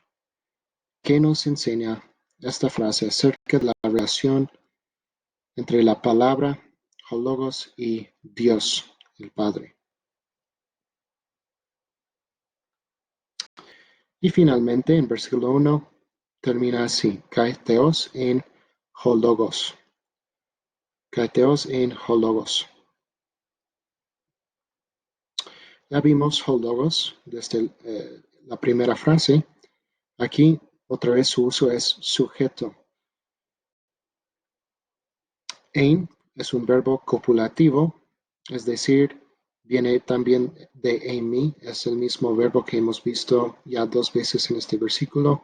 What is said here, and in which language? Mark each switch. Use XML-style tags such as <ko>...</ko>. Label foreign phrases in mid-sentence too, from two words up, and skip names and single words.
<es>¿Qué nos enseña esta frase acerca de la relación entre la palabra, hologos, y Dios, el Padre? Y finalmente, en versículo 1, termina así:</es> <el>καὶ θεὸς ἦν ὁ λόγος. Καὶ θεὸς ἦν ὁ λόγος.</el> <es>Ya vimos hologos desde la primera frase. Aquí otra vez su uso es sujeto. Ein es un verbo copulativo, es decir, viene también de eimi, es el mismo verbo que hemos visto ya 2 veces en este versículo.</es>